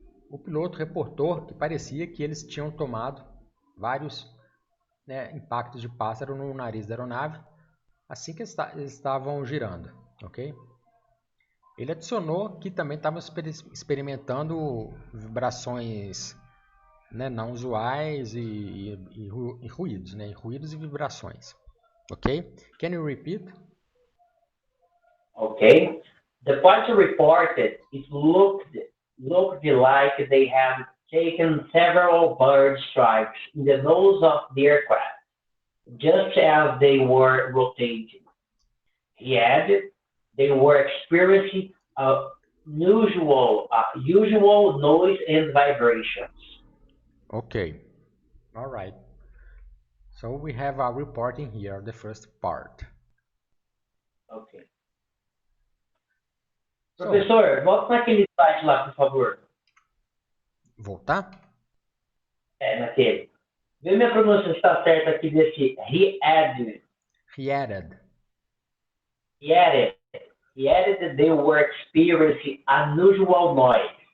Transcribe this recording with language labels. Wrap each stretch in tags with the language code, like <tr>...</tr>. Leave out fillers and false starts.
<pt>O piloto reportou que parecia que eles tinham tomado vários impactos de pássaro no nariz da aeronave assim que eles estavam girando, ok? Ele adicionou que também estavam experimentando vibrações não usuais e ruídos, ruídos e vibrações, ok?</pt> <en>Can you repeat? Okay. The pilot reported it looked like they had taken several bird strikes in the nose of the aircraft, just as they were rotating. He added they were experiencing unusual noise and vibrations. Okay. All right. So we have a reporting here, the first part. Ok.</en> <pt>Professor, volta naquele slide lá, por favor. Voltar? Naquele. Vê minha pronúncia se está certa aqui desse</pt> <en>he added. He added. He added that they were experiencing unusual noise.</en>